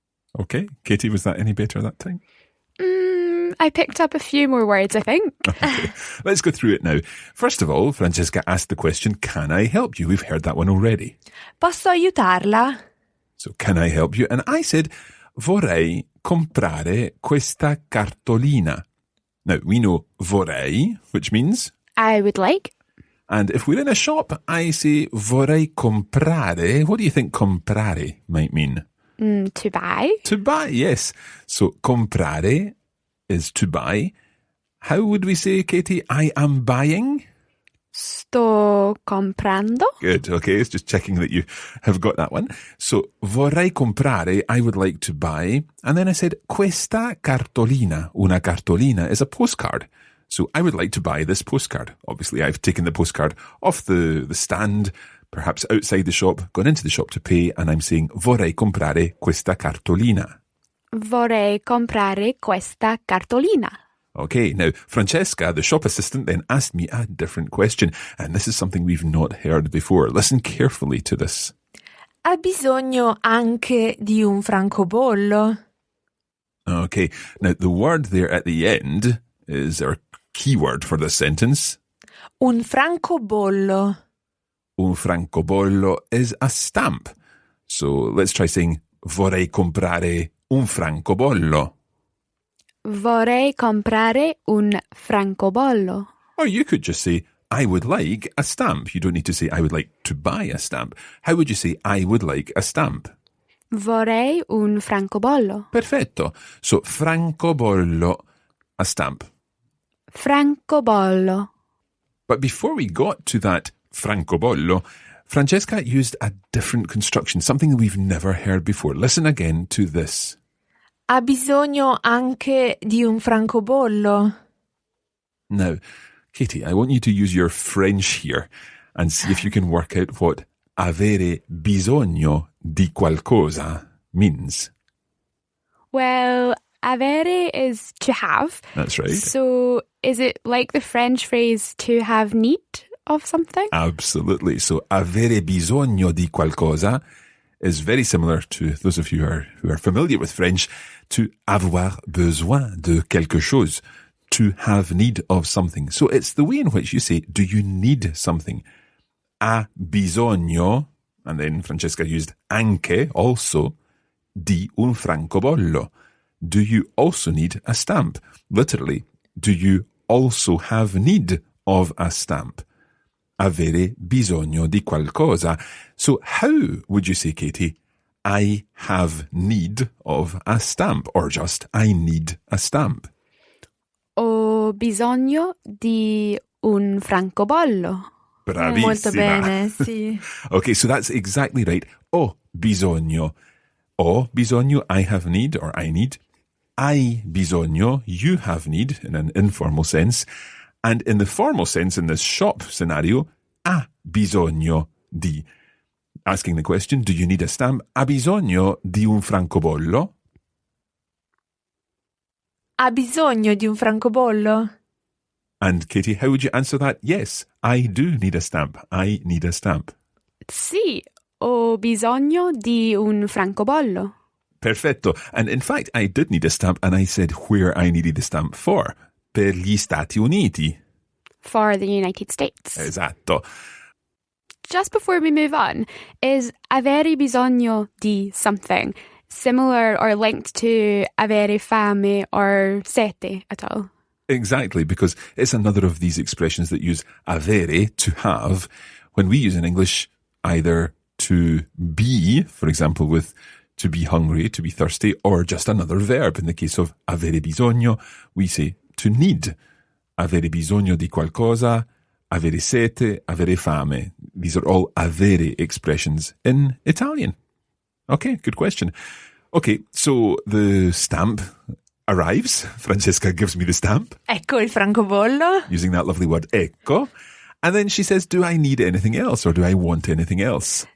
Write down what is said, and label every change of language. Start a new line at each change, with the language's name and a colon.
English: Okay, Katie, was that any better that time? I picked up a few more words, I think. Okay, let's go through it now. First of all, Francesca asked the question, can I help you? We've heard that one already.
Italian: Posso aiutarla?
English: So, can I help you? And I said,
Italian: vorrei comprare questa cartolina.
English: Now, we know vorrei, which means... I would like. And if we're in a shop, I say
Italian: vorrei comprare.
English: What do you think comprare might mean? To buy. To buy, yes. So comprare is to buy. How would we say, Katie, I am buying?
Italian: Sto comprando.
English: Good, okay, it's just checking that you have got that one. So,
Italian: vorrei comprare,
English: I would like to buy. And then I said,
Italian: questa cartolina. Una cartolina
English: is a postcard. So, I would like to buy this postcard. Obviously, I've taken the postcard off the stand, perhaps outside the shop, gone into the shop to pay, and I'm saying,
Italian: vorrei comprare questa cartolina. Vorrei comprare questa cartolina.
English: Okay, now, Francesca, the shop assistant, then asked me a different question, and this is something we've not heard before. Listen carefully to this.
Italian: Ha bisogno anche di un francobollo?
English: Okay, now the word there at the end is our keyword for this sentence.
Italian: Un francobollo.
English: Un francobollo is a stamp. So let's try saying,
Italian: vorrei comprare un francobollo. Vorrei comprare un francobollo.
English: Or you could just say, I would like a stamp. You don't need to say, I would like to buy a stamp. How would you say, I would like a stamp?
Italian: Vorrei un francobollo.
English: Perfetto. So, francobollo, a stamp.
Italian: Francobollo.
English: But before we got to that francobollo, Francesca used a different construction, something we've never heard before. Listen again to this.
Italian: Ha bisogno anche di un francobollo?
English: Now, Katie, I want you to use your French here and see if you can work out what
Italian: avere bisogno di qualcosa
English: means. Well, avere is to have. That's right. So is it like the French phrase to have need of something? Absolutely. So
Italian: avere bisogno di qualcosa
English: is very similar to those of you who are familiar with French to
French: avoir besoin de quelque chose,
English: to have need of something. So it's the way in which you say, do you need something?
Italian: Ha bisogno,
English: and then Francesca used
Italian: anche,
English: also,
Italian: di un francobollo.
English: Do you also need a stamp? Literally, do you also have need of a stamp?
Italian: Avere bisogno di qualcosa.
English: So how would you say, Katie, I have need of a stamp, or just I need a stamp?
Italian: Ho bisogno di un francobollo. Bravissima. Molto bene, sì.
English: Okay, so that's exactly right.
Italian: Ho bisogno. Ho bisogno,
English: I have need, or I need.
Italian: Hai bisogno,
English: you have need, in an informal sense. And in the formal sense, in this shop scenario,
Italian: ha bisogno di.
English: Asking the question, do you need a stamp?
Italian: Ha bisogno di un francobollo? Ha bisogno di un francobollo?
English: And Katie, how would you answer that? Yes, I do need a stamp. I need a stamp.
Italian: Sì, ho bisogno di un francobollo. Perfetto.
English: And in fact, I did need a stamp, and I said where I needed a stamp for.
Italian: Per gli Stati Uniti.
English: For the United States.
Italian: Esatto.
English: Just before we move on, is
Italian: avere bisogno di
English: something similar or linked to
Italian: avere fame
English: or sete at all? Exactly, because it's another of these expressions that use avere, to have, when we use in English either to be, for example, with to be hungry, to be thirsty, or just another verb. In the case of
Italian: avere bisogno,
English: we say to need.
Italian: Avere bisogno di qualcosa, avere sete, avere fame.
English: These are all avere expressions in Italian. Okay, good question. Okay, so the stamp arrives. Francesca gives me the stamp.
Italian: Ecco il francobollo.
English: Using that lovely word, ecco. And then she says, do I need anything else, or do I want anything else?